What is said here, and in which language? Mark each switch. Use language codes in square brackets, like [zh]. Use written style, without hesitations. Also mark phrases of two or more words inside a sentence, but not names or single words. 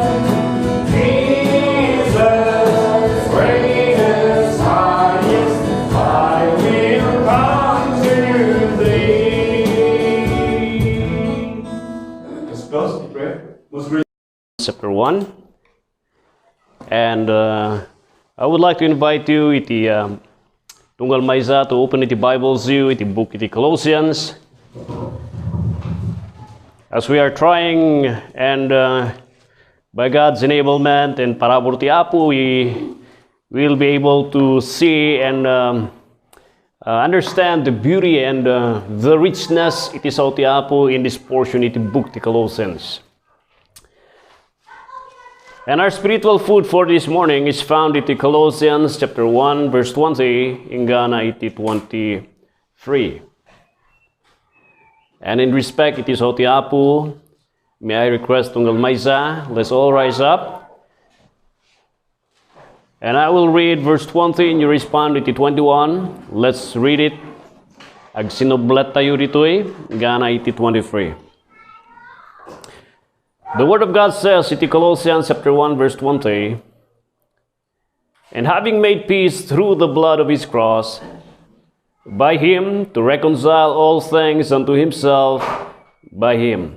[en] Jesus, greatest, highest, I will come to Thee. Let's close in prayer. Most gracious Chapter 1. And I would like to invite you [ilo] iti tunggal maysa [en] to open iti Bibles you iti book iti Colossians. As we are trying and by God's enablement and [ilo] parabor ti Apo, [en] we will be able to see and understand the beauty and the richness [ilo] iti sao ti Apo [en] in this portion iti book ti Colossians. And our spiritual food for this morning is found in Colossians chapter 1 verse 20 [ilo] ingana iti [en] 23. And in respect it is [ilo] oti Apo, [en] may I request [ilo] tunggal maysa, [en] let's all rise up. And I will read verse 20 and you respond iti 21. Let's read it. [ilo] Ag sinublet tayo ditoy ingana iti 23. [en] The Word of God says in Colossians chapter 1 verse 20, and having made peace through the blood of His cross, by Him to reconcile all things unto Himself by Him.